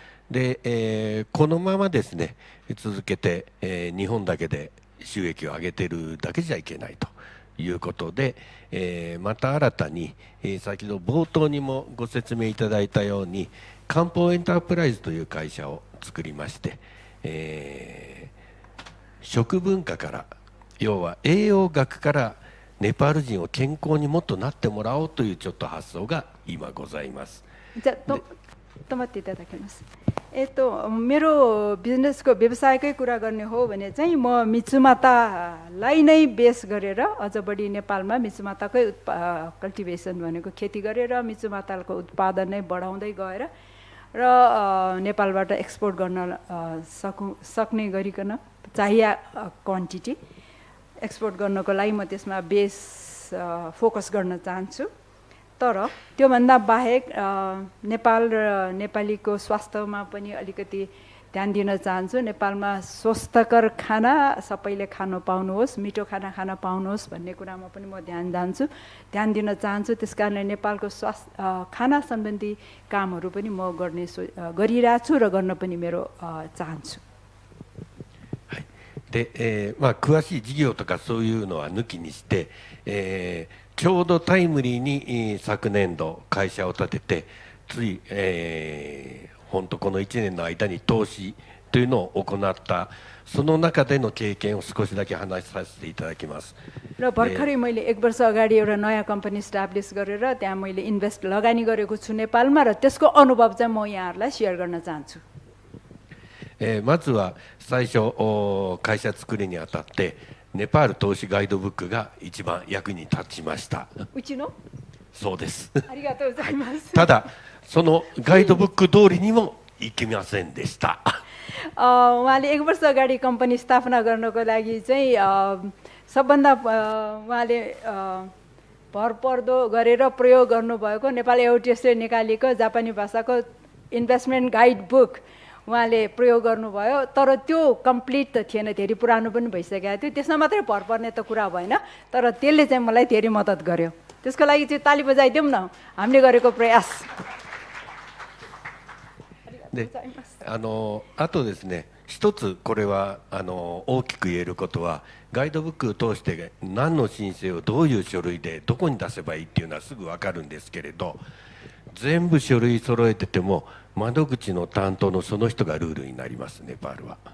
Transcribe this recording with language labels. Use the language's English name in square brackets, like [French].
[Japanese] で、このままですね続けて、日本だけで収益を上げているだけじゃいけないということで、また新たに、先ほど冒頭にもご説明いただいたように漢方エンタープライズという会社を作りまして、食文化から要は栄養学からネパール人を健康にもっとなってもらおうというちょっと発想が今ございます。じゃあ止まっていただけます。 [Nepali] मेरो बिजनेसको व्यवसायकै कुरा गर्ने हो भने चाहिँ म मिचुमातालाई नै बेस गरेर अझ बढी नेपालमा मिचुमाताकै कल्टिभेसन भनेको खेती गरेर मिचुमाताको उत्पादन नै बढाउँदै गएर र नेपालबाट एक्सपोर्ट गर्न सक्ने गरिकन चाहिए क्वान्टिटी एक्सपोर्ट गर्नको लागि म त्यसमा बेस फोकस गर्न चाहन्छु। तर त्योभन्दा बाहेक नेपाल र नेपालीको स्वास्थ्यमा पनि अलिकति ध्यान दिन चाहन्छु। नेपालमा स्वस्थकर खाना सबैले खान पाउनुहोस्, मिठो खाना खान पाउनुहोस् भन्ने कुरामा पनि म ध्यान दिन चाहन्छु। त्यसकारण नेपालको खाना सम्बन्धी कामहरू पनि म गरिरहेको छु र गर्न पनि मेरो चाहन्छु। [Japanese] で、詳しい事業とかそういうのは抜きにして、ちょうどタイムリーに昨年度会社を立ててつい、本当この1年の間に投資というのを行ったその中での経験を少しだけ話させていただきます。 [Nepali] र भर्खरै मैले 1 वर्ष अगाडि एउटा नयाँ कम्पनी स्टाब्लिस गरेर त्यहाँ मैले इन्भेस्ट लगानी गरेको छु नेपालमा र त्यसको अनुभव चाहिँ म यहाँहरूलाई शेयर गर्न चाहन्छु। [Japanese] まずは最初会社作りにあたってネパール投資ガイドブックが一番役に立ちました。うちの？そうです。ありがとうございます。ただそのガイドブック通りにもいきませんでした。 [Nepali] उहाँले 1 वर्ष अगाडि कम्पनी स्थापना गर्नको लागि चाहिँ सबभन्दा उहाँले भरपर्दो गरेर प्रयोग गर्नुभएको नेपाल एओटिएसले निकालेको जापानी भाषाको इन्भेस्टमेन्ट गाइड बुक उहाँले प्रयोग गर्नुभयो। तर त्यो कम्प्लिट त थिएन, धेरै पुरानो पनि भइसकेको थियो। त्यसमा मात्रै भर पर्ने त कुरा भएन, तर त्यसले चाहिँ मलाई धेरै मद्दत गर्यो। त्यसको लागि चाहिँ ताली बजाइदिउँ न हामीले गरेको प्रयास। [Japanese] で、あとですね、一つこれは大きく言えることはガイドブックを通して何の申請をどういう書類でどこに出せばいいっていうのはすぐ分かるんですけれど、全部書類揃えてても窓口の担当のその人がルールになります。ネパールは。